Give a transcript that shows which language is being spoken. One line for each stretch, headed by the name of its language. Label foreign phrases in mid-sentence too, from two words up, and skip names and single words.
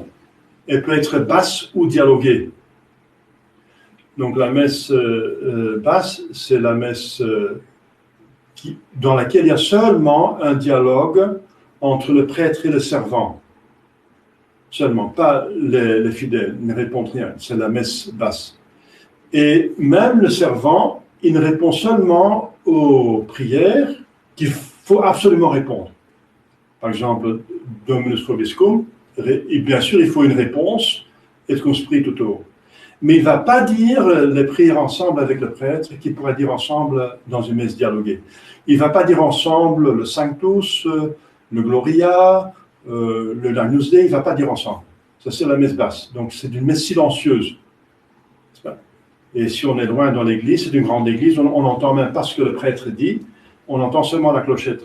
French: Elle peut être basse ou dialoguée. Donc la messe basse, c'est la messe dans laquelle il y a seulement un dialogue entre le prêtre et le servant. Seulement, pas les fidèles, ils ne répondent rien, c'est la messe basse. Et même le servant, il ne répond seulement aux prières qu'il faut absolument répondre. Par exemple,
Latin: Dominus vobiscum,
French: et bien sûr, il faut une réponse,
Latin: et conspiritu tuo.
French: Mais il ne va pas dire les prières ensemble avec le prêtre, qu'il pourrait dire ensemble dans une messe dialoguée. Il ne va pas dire ensemble le Sanctus, le Gloria, le Agnus Dei, il ne va pas dire ensemble. Ça, c'est la messe basse. Donc, c'est une messe silencieuse. Et si on est loin dans l'église, c'est une grande église, on n'entend même pas ce que le prêtre dit, on entend seulement la clochette.